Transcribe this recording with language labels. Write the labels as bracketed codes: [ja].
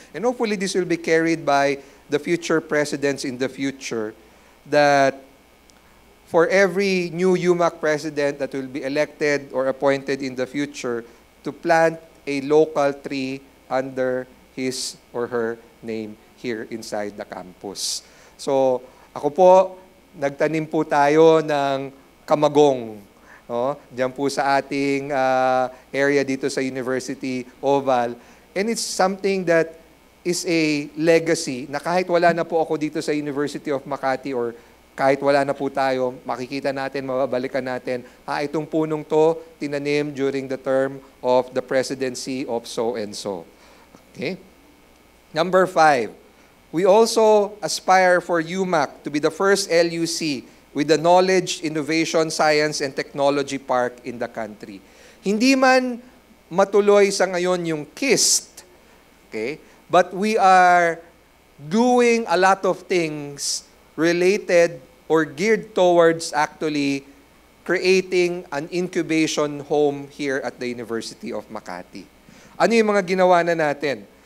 [en] And hopefully this will be carried by the future presidents in the future, that for every new UMAC president that will be elected or appointed in the future, to plant a local tree under his or her name here inside the campus. [tl] So, ako po, nagtanim po tayo ng kamagong. No? Diyan po sa ating area dito sa University Oval. [en] And it's something that is a legacy [tl] na kahit wala na po ako dito sa University of Makati or kahit wala na po tayo, makikita natin, mababalikan natin, itong punong to, tinanim [en] during the term of the presidency of so-and-so. [tl] Okay? [en] Number 5, we also aspire for UMAC to be the first LUC with the Knowledge, Innovation, Science, and Technology Park in the country. [tl] Hindi man matuloy sa ngayon yung KIST, okay? [en] But we are doing a lot of things related or geared towards actually creating an incubation home here at the University of Makati. [tl] Ano yung mga ginawa na natin?